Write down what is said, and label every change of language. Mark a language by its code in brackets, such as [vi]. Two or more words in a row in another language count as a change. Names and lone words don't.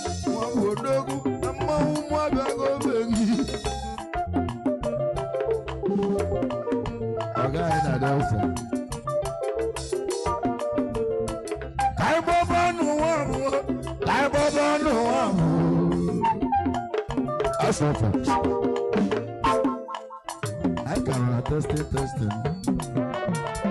[ig] Nwa bụ odogwu na mmanwụ mụ abịago be gị. Ọ gaghị na Delta. Ka anyị gbaba ọnụ ụwa m, ka anyị gbaba ọnụ ụwa m. [en] That's not fact. I can attest it, testing.